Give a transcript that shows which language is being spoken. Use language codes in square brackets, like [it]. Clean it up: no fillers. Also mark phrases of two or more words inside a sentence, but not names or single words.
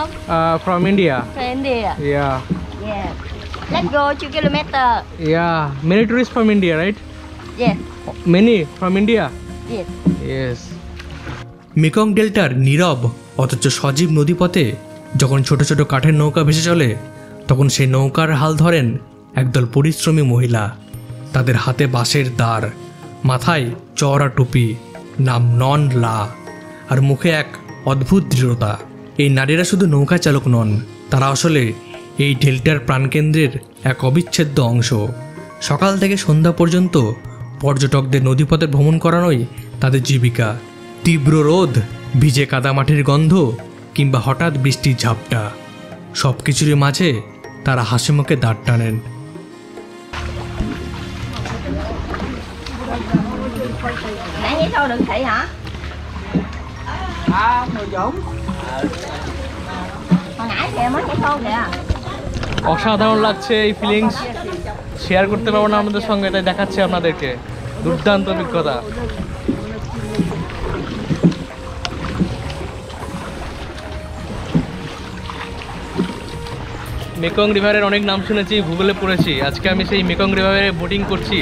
[en] from India. From India. Yeah, Yeah. Let's go 2 kilometer. yeah. Many tourists from India, right? Yes. Many from India. Yes. Yes. [bn] মেকং ডেল্টার নীরব অথচ সজীব নদীপথে যখন ছোট ছোট কাঠের নৌকা ভেসে চলে, তখন সেই নৌকার হাল ধরেন একদল পরিশ্রমী মহিলা। তাদের হাতে বাঁশের দাঁড়, মাথায় চওড়া টুপি, নাম [vi] nón lá, [bn] আর মুখে এক অদ্ভুত দৃঢ়তা। এই নারীরা শুধু নৌকা চালক নন, তারা আসলে এই ডেল্টার প্রাণকেন্দ্রের এক অবিচ্ছেদ্য অংশ। সকাল থেকে সন্ধ্যা পর্যন্ত পর্যটকদের নদীপথে ভ্রমণ করানোই তাদের জীবিকা। তীব্র রোদ, ভিজে কাদামাটির গন্ধ কিংবা হঠাৎ বৃষ্টির ঝাপটা, সব কিছুরই মাঝে তারা হাসিমুখে দাঁড় টানেন। [vi] Nãy nhảy sâu được thị hả? Hồi nãy kìa mới nhảy sâu kìa. [bn] অসাধারণ লাগছে এই ফিলিংস, শেয়ার করতে পারবো না আমাদের সঙ্গে, তাই দেখাচ্ছে আপনাদেরকে। দুর্দান্ত অভিজ্ঞতা। মেকং রিভারের অনেক নাম শুনেছি, গুগলে পড়েছি, আজকে আমি সেই মেকং রিভারে বোটিং করছি।